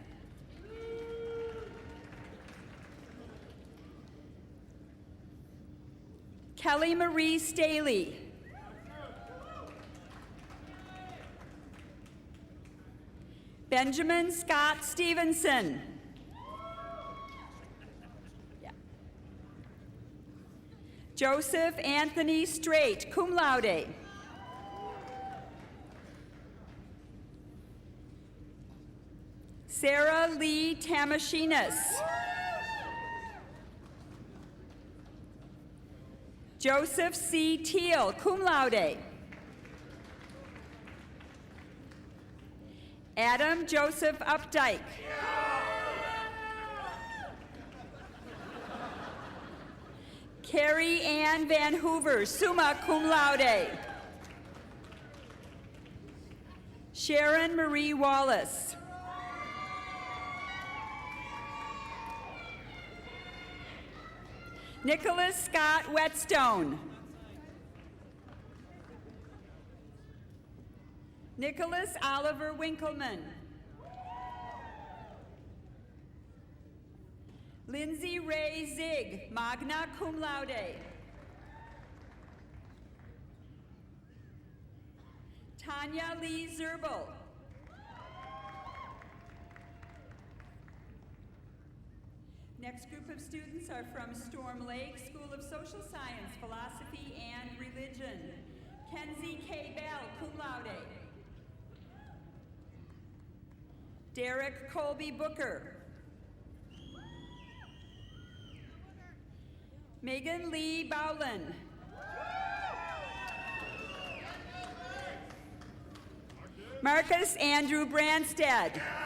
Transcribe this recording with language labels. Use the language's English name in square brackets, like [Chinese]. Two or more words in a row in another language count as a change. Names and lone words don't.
[English] Kelly Marie Staley. Benjamin Scott Stevenson. Joseph Anthony Strait, [Latin] cum laude. [English] Sarah Lee Tamashinas. Joseph C. Teal, [Latin] cum laude. [English] Adam Joseph Updike. Carrie Ann Van Hoover, [Latin] summa cum laude. [English] Sharon Marie Wallace. Nicholas Scott Whetstone. Nicholas Oliver Winkleman. Lindsay Ray Zig, [Latin] magna cum laude. [English] Tanya Lee Zerbel. Next group of students are from Storm Lake School of Social Science, Philosophy, and Religion. Kenzie K. Bell, [Latin] cum laude. [English] Derek Colby Booker. Megan Lee Bowlin. Marcus Andrew Branstad.